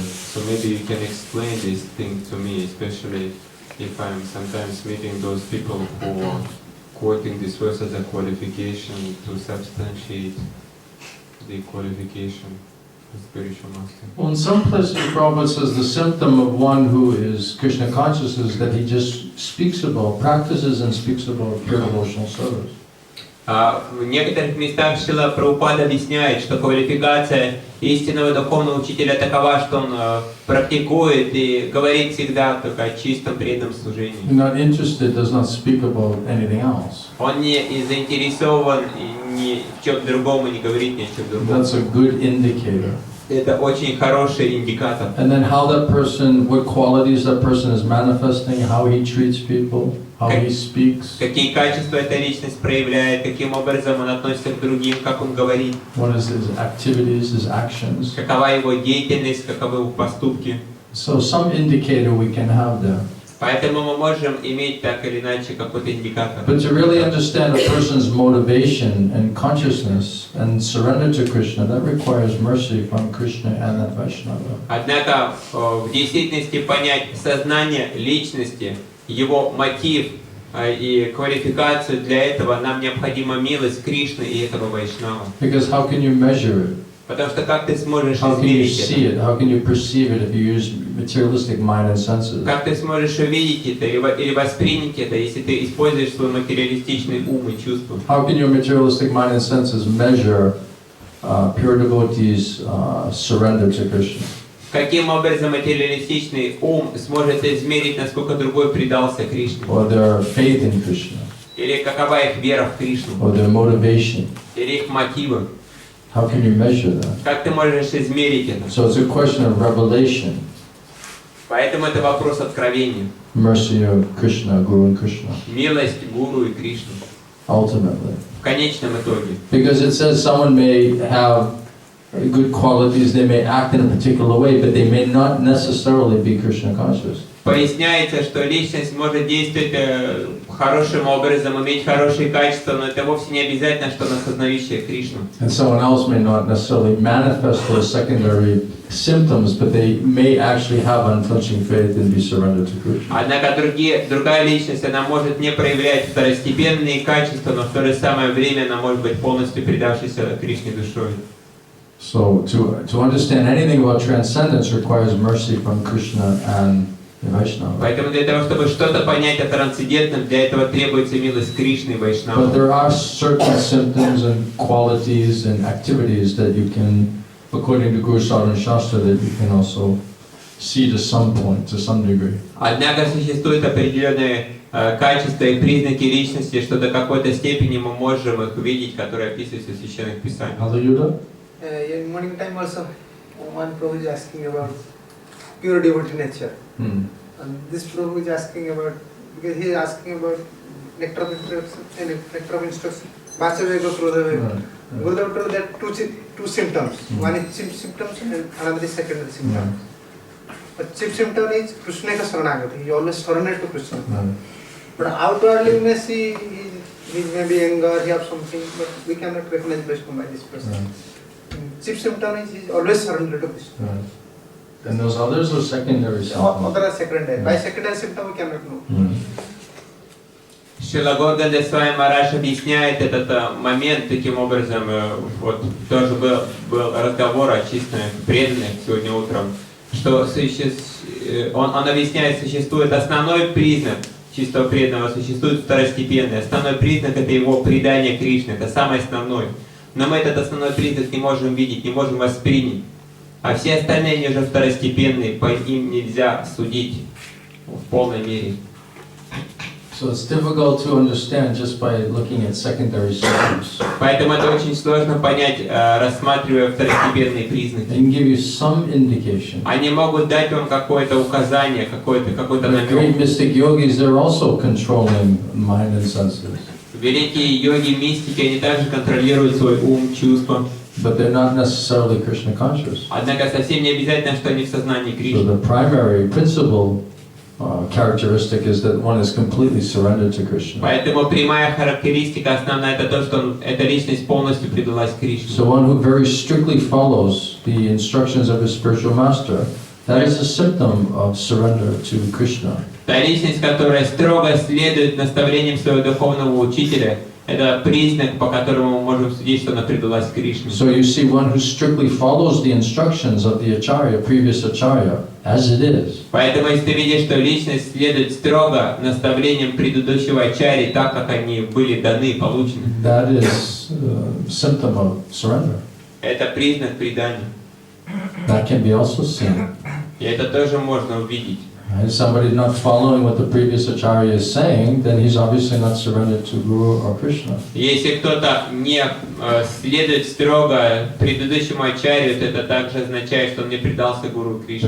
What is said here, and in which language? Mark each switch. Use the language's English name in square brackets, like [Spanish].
[English] So maybe you can explain this thing to me, especially if I'm sometimes meeting those people who are quoting this verse as a qualification to substantiate the qualification of spiritual master. Well, in some places, Prabhupada says the symptom of one who is Krishna conscious is that he just speaks about, practices and speaks about pure devotional service. [Russian] В некоторых местах Шрила Прабхупада объясняет, что квалификация истинного духовного учителя такова, что он практикует и говорит всегда только о чистом преданном служении. [English] Not interested does not speak about anything else. [Russian] Он не заинтересован ни в чем другом и не говорит ни о чем другом. [English] That's a good indicator. [Russian] Это очень хороший индикатор. [English] And then how that person, what qualities that person is manifesting, how he treats people, how he speaks. [Russian] Какие качества эта личность проявляет, каким образом он относится к другим, как он говорит. [English] What is his activities, his actions. [Russian] Какова его деятельность, каковы его поступки. [English] So some indicator we can have there. [Russian] Поэтому мы можем иметь так или иначе какой-то индикатор. [English] But to really understand a person's motivation and consciousness and surrender to Krishna, that requires mercy from Krishna and that Vaishnava. [Russian] Однако в действительности понять сознание личности, его мотив и квалификацию для этого нам необходима милость Кришны и этого Вайшнава. [English] Because how can you measure it? [Russian] Потому что как ты сможешь [English] How can you [Russian] измерить [English] see [Russian] это? [English] it? How can you perceive it if you use materialistic mind and senses? [Russian] Как ты сможешь увидеть это или воспринять это, если ты используешь свой материалистичный ум и чувства? [English] How can your materialistic mind and senses measure pure devotees' surrender to Krishna? [Russian] Каким образом материалистичный ум сможет измерить, насколько другой предался Кришне? [English] Or their faith in Krishna? [Russian] Или какова их вера в Кришну? [English] Or their motivation? [Russian] Или их мотивы? [English] How can you measure that? [Russian] Как ты можешь измерить это? [English] So it's a question of revelation, [Russian] Поэтому это вопрос откровения. [English] mercy of Krishna, Guru and Krishna, [Russian] Милость Гуру и Кришны. [English] ultimately. [Russian] В конечном итоге. [English] Because it says someone may have good qualities, they may act in a particular way, but they may not necessarily be Krishna conscious. [Russian] Поясняется, что личность может действовать хорошим образом, иметь хорошие качества, но это вовсе не обязательно, что она сознающая Кришну. [English] And someone else may not necessarily manifest those secondary symptoms, but they may actually have unflinching faith and be surrendered to Krishna. [Russian] Однако другая личность, она может не проявлять второстепенные качества, но в то же самое время она может быть полностью предавшейся Кришне душой. [English] So to understand anything about transcendence requires mercy from Krishna and Vaishnava. [Russian] Поэтому для того, чтобы что-то понять о трансцендентном, для этого требуется милость Кришны и Вайшнава. [English] But there are certain symptoms and qualities and activities that you can, according to Guru Sadhana Shastra, that you can also see to some point, to some degree. [Russian] Однако существуют определенные качества и признаки личности, что до какой-то степени мы можем их увидеть, которые описываются в священных писаниях. [English] Hallelujah. In morning time also, one Prabhu is asking about pure devotee nature. And this Prabhu is asking about, because he is asking about nectar of instruction, Vachavega, Krodhavega. Gurudeva told that two symptoms. One is chief symptoms and another is secondary symptoms. But chief symptom is Krishna-katha Saranagati. He always surrendered to Krishna. But outwardly we may see he may be anger, he has something, but we cannot recognize Vaishnava by this person. Chief symptom is he is always surrendered to Krishna. And those others are secondary symptoms. Other are secondary. By secondary symptom we cannot know. [Russian] Шрила Горганда Swami Maharaj объясняет этот момент таким образом. Вот тоже был разговор о чисто преданных сегодня утром, что он объясняет, существует основной признак чистого преданного, существует второстепенный. Основной признак — это его предание Кришне, это самый основной. Но мы этот основной признак не можем видеть, не можем воспринять. А все остальные, они уже второстепенные, по ним нельзя судить в полной мере. [English] So it's difficult to understand just by looking at secondary symptoms. [Russian] Поэтому это очень сложно понять, рассматривая второстепенные признаки. [English] They can give you some indication. [Russian] Они могут дать вам какое-то указание, какой-то [English] The great [Russian] намек. [English] mystic yogis, they're also controlling mind and senses. [Russian] Великие йоги, мистики, они также контролируют свой ум, чувства. [English] But they're not necessarily Krishna conscious. [Russian] Однако совсем не обязательно, что они в сознании [English] So [Russian] Кришны. [English] the primary principal characteristic is that one is completely surrendered to Krishna. [Russian] Поэтому прямая характеристика основная — это то, что эта личность полностью предалась Кришне. [English] So one who very strictly follows the instructions of his spiritual master, that is a symptom of surrender to Krishna. [Russian] Та личность, которая строго следует наставлениям своего духовного учителя, это признак, по которому мы можем судить, что она предалась Кришне. [English] So you see one who strictly follows the instructions of the acharya, previous acharya, as it is. [Russian] Поэтому, если ты видишь, что личность следует строго наставлениям предыдущего ачарьи, так как они были даны, получены, [English] That is a symptom of surrender. [Russian] это признак предания. [English] That can be also seen. [Russian] И это тоже можно увидеть. [English] If somebody not following what the previous acharya is saying, then he's obviously not surrendered to Guru or Krishna. [Russian] Если кто-то не следует строго предыдущему ачарью, то это также означает, что он не предался Гуру Кришне.